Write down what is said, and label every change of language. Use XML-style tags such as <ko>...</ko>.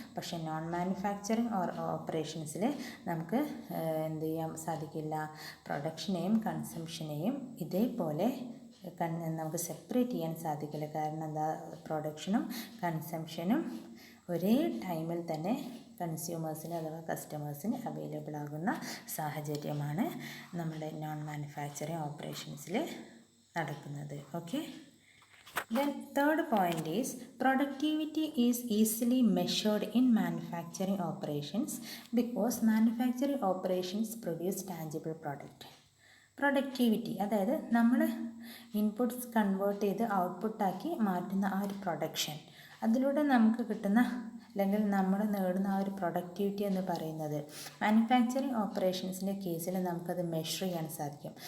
<ml>പക്ഷേ non manufacturing ഓപ്പറേഷൻസിൽ നമുക്ക് എന്ത് ചെയ്യാൻ സാധിക്കില്ല, പ്രൊഡക്ഷനെയും കൺസംഷനെയും ഇതേപോലെ നമുക്ക് സെപ്പറേറ്റ് ചെയ്യാൻ സാധിക്കില്ല. കാരണം എന്താ, പ്രൊഡക്ഷനും കൺസംഷനും ഒരേ ടൈമിൽ തന്നെ കൺസ്യൂമേഴ്സിന് അഥവാ കസ്റ്റമേഴ്സിന് അവൈലബിൾ ആകുന്ന സാഹചര്യമാണ് നമ്മുടെ നോൺ മാനുഫാക്ചറിങ് ഓപ്പറേഷൻസിൽ നടക്കുന്നത്.</ml> <en>Okay, then third point is productivity is easily measured in manufacturing operations because manufacturing operations produce tangible product.</en> <ml>Productivity, അതായത് നമ്മൾ ഇൻപുട്സ് കൺവേർട്ട് ചെയ്ത് ഔട്ട്പുട്ടാക്കി മാറ്റുന്ന ആ ഒരു പ്രൊഡക്ഷൻ, അതിലൂടെ നമുക്ക് കിട്ടുന്ന അല്ലെങ്കിൽ നമ്മൾ നേടുന്ന ആ ഒരു പ്രൊഡക്ടിവിറ്റി എന്ന് പറയുന്നത് മാനുഫാക്ചറിങ് ഓപ്പറേഷൻസിൻ്റെ കേസിൽ നമുക്കത് മെഷർ ചെയ്യാൻ സാധിക്കും.</ml>